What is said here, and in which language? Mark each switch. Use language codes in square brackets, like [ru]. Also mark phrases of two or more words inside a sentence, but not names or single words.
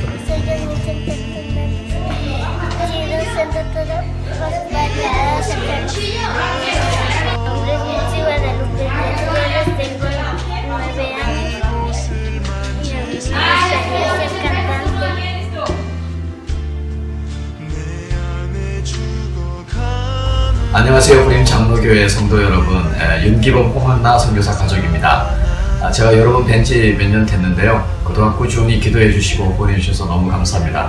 [es] Soy yo Vicente Fernández. Quiero ser doctora para ayudar a los enfermos. Mi nombre es Nancy Guadalupe Hernández, tengo 9 años y a mí me gustaría ser cantante. [ko] 안녕하세요. 구림 장로교회 성도 여러분, 윤기범 홍한나 선교사 가족입니다. 제가 여러분 뵌지 몇 년 됐는데요. 그동안 꾸준히 기도해 주시고 보내주셔서 너무 감사합니다.